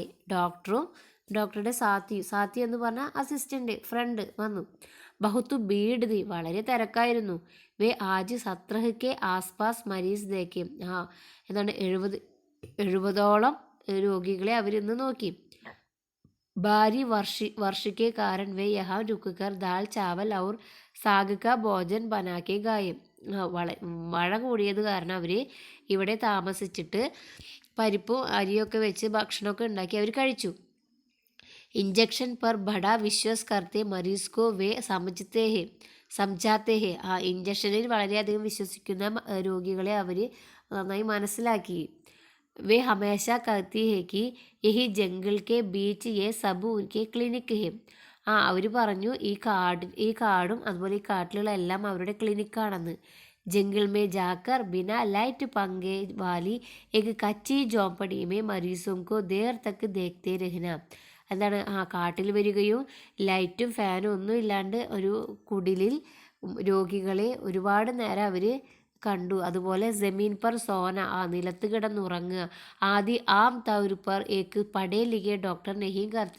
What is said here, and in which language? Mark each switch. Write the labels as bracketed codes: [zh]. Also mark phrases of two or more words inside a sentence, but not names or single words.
[ml] ഡോക്ടറും ഡോക്ടറുടെ സാത്തി എന്ന് പറഞ്ഞാൽ അസിസ്റ്റൻ്റ്, ഫ്രണ്ട് വന്നു. [hi] बहुत भीड़ थी. [ml] വളരെ തിരക്കായിരുന്നു. [hi] वे आज सत्रह के आसपास मरीज़ देखे. [ml] 70ഓളം രോഗികളെ അവരിന്ന് നോക്കി. [hi] भारी वर्षा के कारण वे यहाँ रुककर दाल चावल और साग का भोजन बना के गाए. [ml] മഴ കൂടിയത് കാരണം അവർ ഇവിടെ താമസിച്ചിട്ട് പരിപ്പും അരിയൊക്കെ വെച്ച് ഭക്ഷണമൊക്കെ ഉണ്ടാക്കി അവർ കഴിച്ചു. [hi] ഇഞ്ചക്ഷൻ पर बड़ा विश्वास करते मरीज को वे समझाते हैं. [ml] ഇഞ്ചക്ഷനിൽ വളരെയധികം വിശ്വസിക്കുന്ന രോഗികളെ അവർ നന്നായി മനസ്സിലാക്കി. [hi] वे हमेशा कहती है कि यही जंगल के बीच ये सब उनके क्लिनिक है. [ml] അവർ പറഞ്ഞു ഈ കാടും അതുപോലെ ഈ കാട്ടിലുള്ള എല്ലാം അവരുടെ ക്ലിനിക്കാണെന്ന്. [hi] जंगल में जाकर बिना लाइट पंखे वाली एक कच्ची झोंपड़ी में मरीजों को देर तक देखते रहना. [ml] കാട്ടിൽ വരികയും ലൈറ്റും ഫാനും ഒന്നും ഇല്ലാണ്ട് ഒരു കുടിലിൽ രോഗികളെ ഒരുപാട് നേരം അവർ കണ്ടു. അതുപോലെ [hi] ज़मीन पर सोना. [ml] നിലത്ത് കിടന്നുറങ്ങുക. [hi] आदि आम तौर पर एक पढ़े लिखे डॉक्टर नहीं करते.